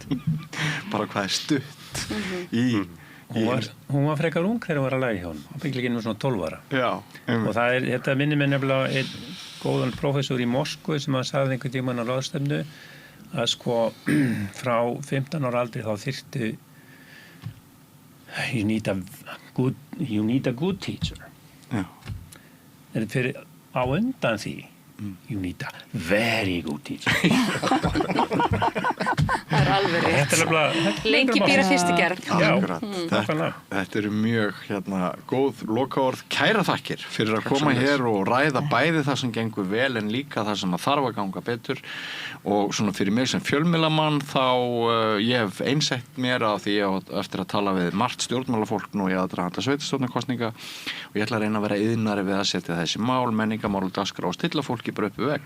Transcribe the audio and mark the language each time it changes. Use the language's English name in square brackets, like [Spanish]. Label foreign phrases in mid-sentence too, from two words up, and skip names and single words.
[Icelandic] Bara hvað stutt í... Hún var frekar ung þegar hún var að læra hjá honum. Hann byggði ekki svona 12 ára. Já. Og þetta minnir mig nefnilega einn góðan prófessor í Moskvu sem hann sagði einhvern tímann á ráðstefnu að frá 15 ára aldri þá þyrfti [English] you need a good teacher. [Icelandic] Já. En fyrir á undan því [English] you need a very good teacher. [Icelandic] Það alveg rétt. Lengi býra fyrstu gerð. Þetta mjög góð lokaorð. Kæra þakkir fyrir að koma hér og ræða bæði það sem gengur vel en líka það sem þarf að ganga betur og svona fyrir mig sem fjölmiðlamann þá ég hef einsett mér á því eftir að tala við margt stjórnmálafólk nú í aðdraganda sveitarstjórnarkosninga og ég ætla að reyna að vera iðnari við að setja þessi mál, menningamál og dagskrá og stilla fólki bara upp við vegg.